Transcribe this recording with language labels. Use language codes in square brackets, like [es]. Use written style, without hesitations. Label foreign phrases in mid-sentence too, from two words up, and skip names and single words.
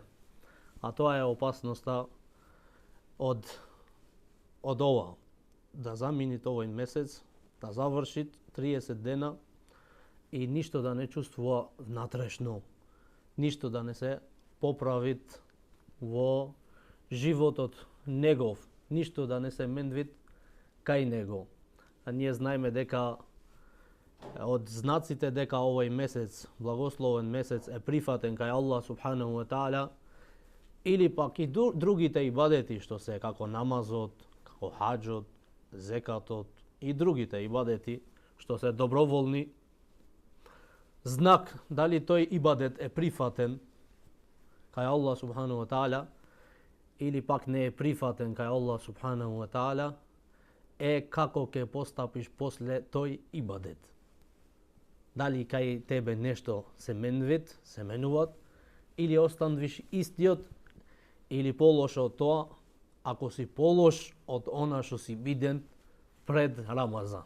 [mk] А тоа е опасноста од ова, да замини овој месец, да заврши 30 дена и ништо да не чувствува внатрешно, ништо да не се поправи во животот негов, ништо да не се менви кај него. А ние знаеме дека од знаците дека овој месец, благословен месец, е прифатен кај Аллах [ar] سبحانه وتعالى, [mk] или пак и другите ибадети што се како намазот, како хаџот, зекатот и другите ибадети што се доброволни, знак дали тој ибадет е прифатен кај Аллах [ar] سبحانه وتعالى [mk] или пак не е прифатен кај Аллах [ar] سبحانه وتعالى, [mk] е како ќе постапиш после тој ибадет. Дали кај тебе нешто се менвит, се менуват, или останвиш истиот, или полошо од тоа, ако си полош од она што си виден пред Рамазан.